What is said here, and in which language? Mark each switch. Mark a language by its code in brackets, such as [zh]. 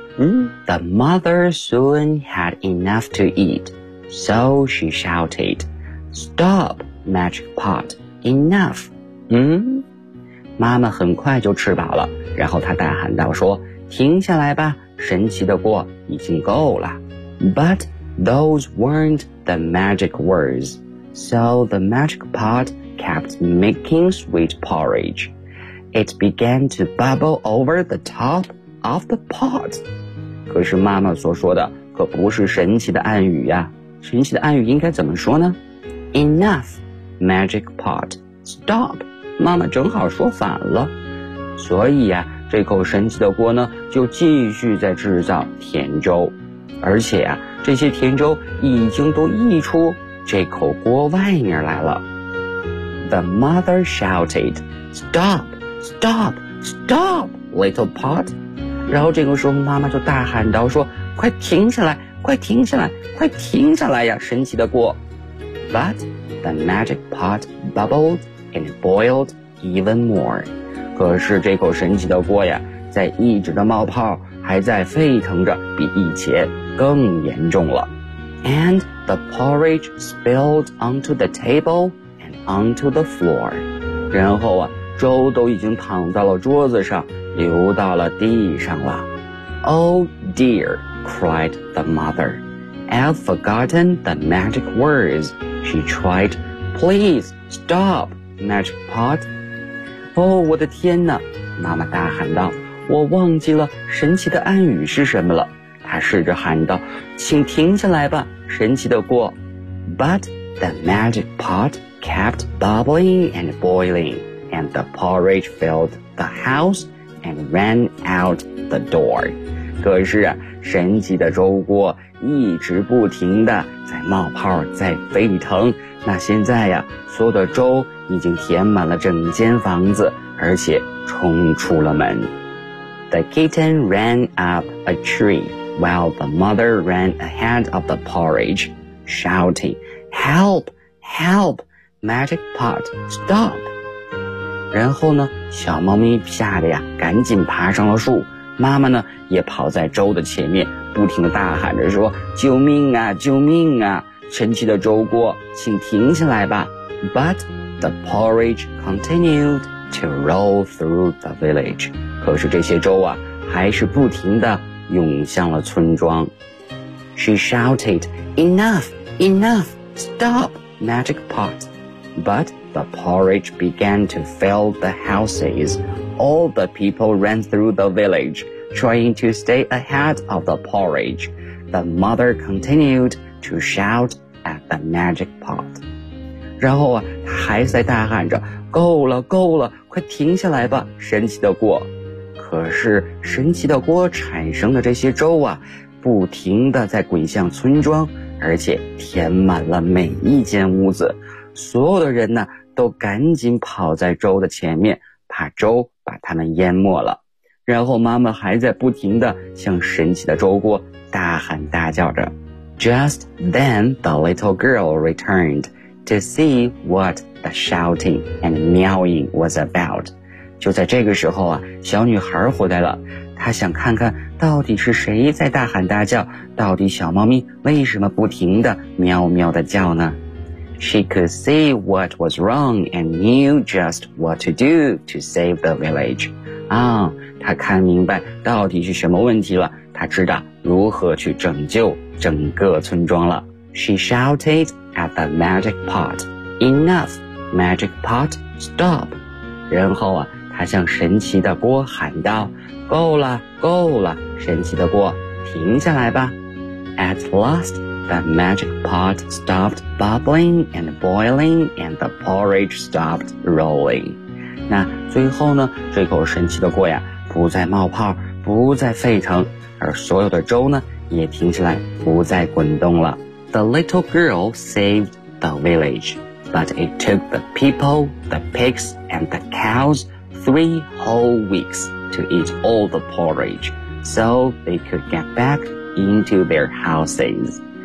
[en] The mother soon had enough to eat, so she shouted, Stop, magic pot, enough. [zh] 妈妈很快就吃饱了，然后她大喊道说，停下来吧，神奇的锅已经够了。 [en] But those weren't the magic words, so the magic pot kept making sweet porridge. It began to bubble over the top of the pot. [zh] 可是妈妈所说的可不是神奇的暗语呀，神奇的暗语应该怎么说呢？ [en] Enough, magic pot, stop. [zh] 妈妈正好说反了，所以呀，这口神奇的锅呢就继续在制造甜粥，而且呀，这些甜粥已经都溢出这口锅外面来了。 [en] The mother shouted, Stop, stop, stop, little pot. [zh] 然后这个时候妈妈就大喊道说，快停下来，快停下来，快停下来呀，神奇的锅。 [en] But the magic pot bubbled and boiled even more. [zh] 可是这口神奇的锅呀，在一直的冒泡，还在沸腾着，比以前更严重了。 [en] And the porridge spilled onto the table and onto the floor. [zh] 然后啊，粥都已经躺到了桌子上，流到了地上了。 [en] Oh dear, cried the mother. I've forgotten the magic words. She tried, Please stop, magic pot. [zh] 哦，我的天哪，妈妈大喊道，我忘记了神奇的暗语是什么了。她试着喊道，请停下来吧，神奇的锅。 [en] But the magic pot kept bubbling and boiling, and the porridge filled the houseand ran out the door. [zh] 可是啊，神奇的粥锅一直不停地在冒泡，在沸腾。那现在呀，所有的粥已经填满了整间房子，而且冲出了门。 [en] The kitten ran up a tree, while the mother ran ahead of the porridge, shouting, Help! Help! Magic pot, stop! [zh] 然后呢，小猫咪吓得呀赶紧爬上了树，妈妈呢也跑在粥的前面，不停地大喊着说，救命啊，救命啊，神奇的粥锅请停下来吧。 [en] But the porridge continued to roll through the village. [zh] 可是这些粥啊还是不停地涌向了村庄。 [en] She shouted, Enough, enough, stop, magic pot. ButThe porridge began to fill the houses. All the people ran through the village, trying to stay ahead of the porridge. The mother continued to shout at the magic pot. [zh] 然后啊，她还在大喊着，够了，够了，快停下来吧，神奇的锅。可是神奇的锅产生的这些粥啊，不停地在滚向村庄，而且填满了每一间屋子。所有的人呢都赶紧跑在粥的前面，怕粥把他们淹没了。然后妈妈还在不停地向神奇的粥锅大喊大叫着。 [en] Just then the little girl returned to see what the shouting and meowing was about. [zh] 就在这个时候啊，小女孩回来了，她想看看到底是谁在大喊大叫，到底小猫咪为什么不停地喵喵地叫呢？ [en] She could see what was wrong and knew just what to do to save the village. [zh] 啊，她看明白到底是什么问题了，她知道如何去拯救整个村庄了。 [en] She shouted at the magic pot, Enough, magic pot, stop. [zh] 然后啊，她向神奇的锅喊道，够了，够了，神奇的锅，停下来吧。 [en] At last,The magic pot stopped bubbling and boiling and the porridge stopped rolling. [zh] 那最后呢，这口神奇的锅呀不再冒泡，不再沸腾，而所有的粥呢也停下来不再滚动了。 [en] The little girl saved the village, but it took the people, the pigs, and the cows 3 whole weeks to eat all the porridge, so they could get back into their houses.